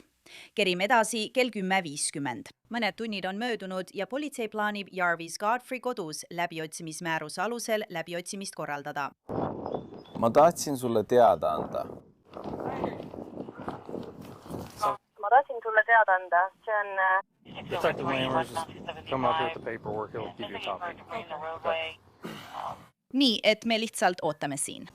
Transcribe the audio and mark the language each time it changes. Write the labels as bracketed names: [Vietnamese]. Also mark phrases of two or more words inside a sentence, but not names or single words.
[Estonian] Kerime edasi kell 10:50. Mõned tunnid on möödunud ja politsei plaanib Jarvis Godfrey kodus läbiotsimismääruse alusel läbiotsimist korraldada. Ma tahtsin sulle teada anda. Ma tahtsin sulle teada anda, see on... [English] Detective Lammers is come up here with the paperwork, he'll give you a copy. Okay. [Estonian] Nii, et me lihtsalt ootame siin.